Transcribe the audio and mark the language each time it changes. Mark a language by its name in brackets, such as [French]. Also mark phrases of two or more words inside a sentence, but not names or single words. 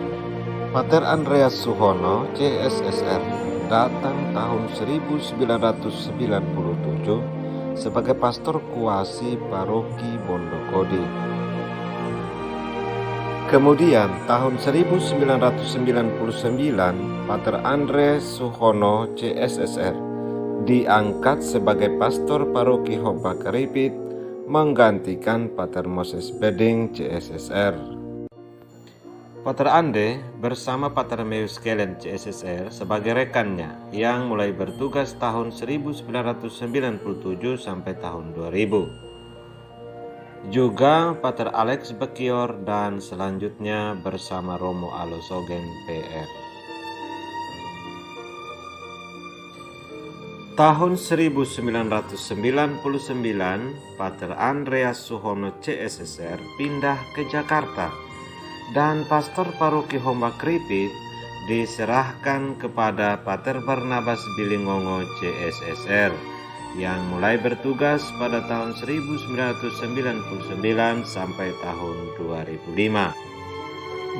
[Indonesian] Pater Andreas Suhono CSSR datang tahun 1997 sebagai pastor kuasi paroki Bondokodi. Kemudian tahun 1999 Pater Andreas Suhono CSSR diangkat sebagai pastor paroki Hompa Keripit menggantikan Pater Moses Beding CSSR. Pater Ande bersama Pater Meus Kelen CSSR sebagai rekannya yang mulai bertugas tahun 1997 sampai tahun 2000. Juga Pater Alex Bekior dan selanjutnya bersama Romo Alosogen PR. Tahun 1999 Pater Andreas Suhono CSSR pindah ke Jakarta dan pastor paroki Homba Kripit diserahkan kepada Pater Barnabas Bilingongo CSSR yang mulai bertugas pada tahun 1999 sampai tahun 2005.